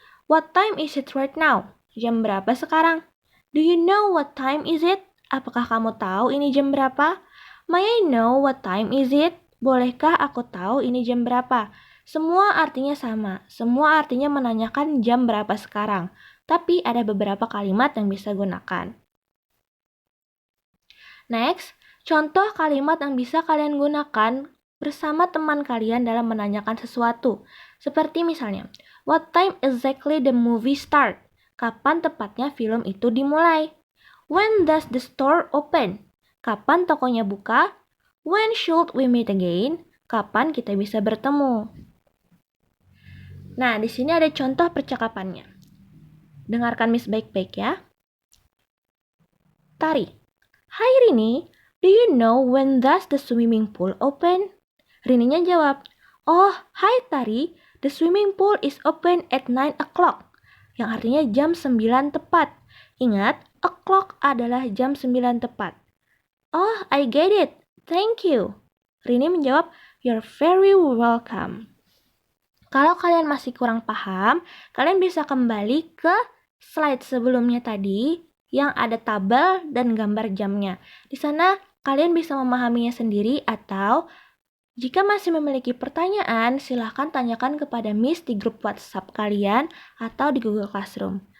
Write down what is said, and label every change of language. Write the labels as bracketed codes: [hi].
[en] What time is it right now? [id] Jam berapa sekarang? [en] Do you know what time is it? [id] Apakah kamu tahu ini jam berapa? [en] May I know what time is it? [id] Bolehkah aku tahu ini jam berapa? Semua artinya sama. Semua artinya menanyakan jam berapa sekarang. Tapi ada beberapa kalimat yang bisa gunakan. Next, contoh kalimat yang bisa kalian gunakan bersama teman kalian dalam menanyakan sesuatu. Seperti misalnya, [en] what time exactly the movie start? [id] Kapan tepatnya film itu dimulai? [en] When does the store open? [id] Kapan tokonya buka? [en] When should we meet again? [id] Kapan kita bisa bertemu? Nah, di sini ada contoh percakapannya. Dengarkan Miss baik-baik ya. Tari. [en] Hai Rini, do you know when does the swimming pool open? [id] Rininya jawab, oh, hai Tari, [en] the swimming pool is open at 9 o'clock. [id] Yang artinya jam 9 tepat. Ingat, o'clock adalah jam 9 tepat. [en] Oh, I get it. Thank you. [id] Rini menjawab, [en] you're very welcome. [id] Kalau kalian masih kurang paham, kalian bisa kembali ke slide sebelumnya tadi yang ada tabel dan gambar jamnya. Di sana kalian bisa memahaminya sendiri atau jika masih memiliki pertanyaan, silahkan tanyakan kepada Miss di grup WhatsApp kalian atau di Google Classroom.